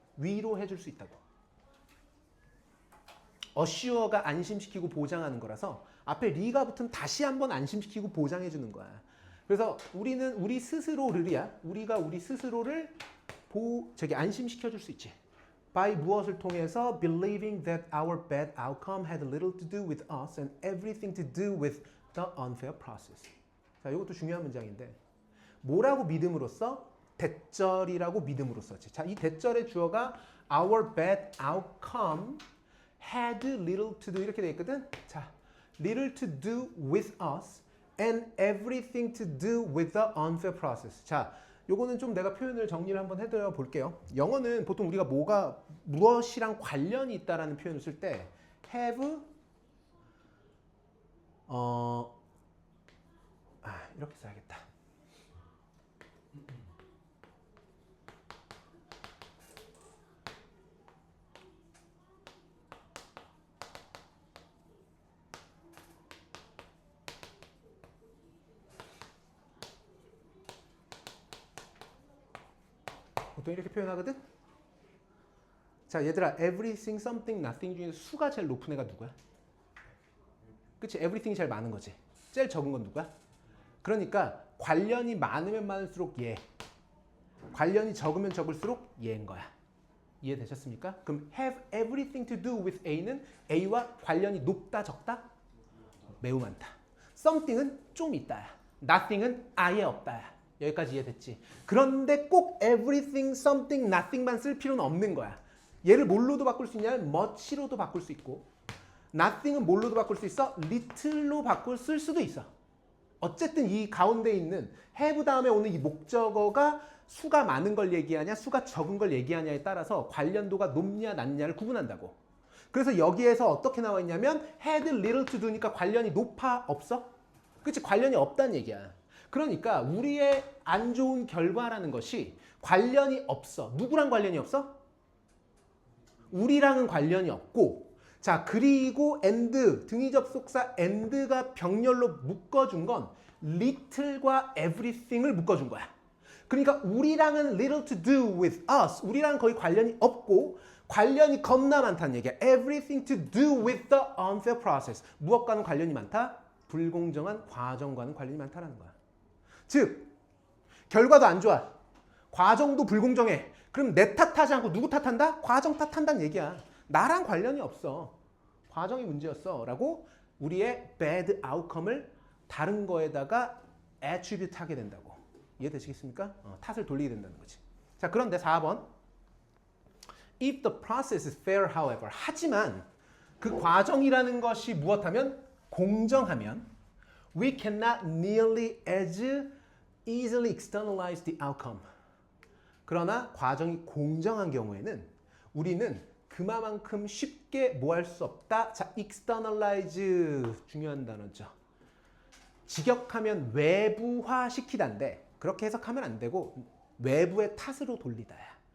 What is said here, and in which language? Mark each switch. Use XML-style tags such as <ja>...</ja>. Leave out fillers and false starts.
<ko>위로해줄 수 있다고. assure가 안심시키고 보장하는 거라서 앞에 리가 붙으면 다시 한번 안심시키고 보장해주는 거야. 그래서 우리는 우리 스스로를이야. 우리가 우리 스스로를 안심시켜줄 수 있지.</ko> <en>by</en> <ko>무엇을 통해서</ko> <en>believing that our bad outcome had little to do with us and everything to do with the unfair process.</en> <ko>자, 이것도 중요한 문장인데 뭐라고 믿음으로써? 대절이라고 믿음으로써. 자, 이 대절의 주어가</ko> <en>our bad outcome had little to do</en> <ko>이렇게 돼 있거든.</ko> <en>자, little to do with us and everything to do with the unfair process. 자,</en> <ko>요거는 좀 내가 표현을 정리를 한번 해드려 볼게요. 영어는 보통 우리가 무엇이랑 관련이 있다라는 표현을 쓸 때 have 이렇게 써야겠다. 보통 이렇게 표현하거든? 자, 얘들아, everything, something, nothing 중에서 수가 제일 높은 애가 누구야? 그치? everything이 제일 많은 거지. 제일 적은 건 누구야? 그러니까 관련이 많으면 많을수록 얘, 관련이 적으면 적을수록 얘인 거야. 이해되셨습니까? 그럼 have everything to do with A는 A와 관련이 높다, 적다? 매우 많다. something은 좀 있다야. nothing은 아예 없다야. 여기까지 이해됐지? 그런데 꼭 everything, something, nothing만 쓸 필요는 없는 거야. 얘를 뭘로도 바꿀 수 있냐면 much로도 바꿀 수 있고 nothing은 뭘로도 바꿀 수 있어? little로 쓸 수도 있어. 어쨌든 이 가운데 있는 have 다음에 오는 이 목적어가 수가 많은 걸 얘기하냐 수가 적은 걸 얘기하냐에 따라서 관련도가 높냐 낮냐를 구분한다고. 그래서 여기에서 어떻게 나와 있냐면 had little to do니까 관련이 높아 없어? 그치? 관련이 없다는 얘기야. 그러니까 우리의 안 좋은 결과라는 것이 관련이 없어. 누구랑 관련이 없어? 우리랑은 관련이 없고, 자, 그리고 and, 등위 접속사 and가 병렬로 묶어준 건 little과 everything을 묶어준 거야. 그러니까 우리랑은</ko> <en>little to do with us.</en> <ko>우리랑 거의 관련이 없고 관련이 겁나 많다는 얘기야.</ko> <en>everything to do with the unfair process.</en> <ko>무엇과는 관련이 많다? 불공정한 과정과는 관련이 많다는 거야. 즉, 결과도 안 좋아. 과정도 불공정해. 그럼 내 탓하지 않고 누구 탓한다? 과정 탓한다는 얘기야. 나랑 관련이 없어. 과정이 문제였어. 라고 우리의 bad outcome을 다른 거에다가 attribute 하게 된다고. 이해되시겠습니까? 탓을 돌리게 된다는 거지. 자, 그런데 4번.</ko> <en>If the process is fair, however.</en> <ko>하지만 그 과정이라는 것이 무엇하면? 공정하면</ko> <en>we cannot nearly as easily externalize the outcome.</en> <ko>그러나 과정이 공정한 경우에는 우리는 그만큼 쉽게 뭐 할 수 없다. 자, externalize 중요한 단어죠. 직역하면 외부화 시키다인데 그렇게 해석하면 안 되고 외부의 탓으로 돌리다야.</ko>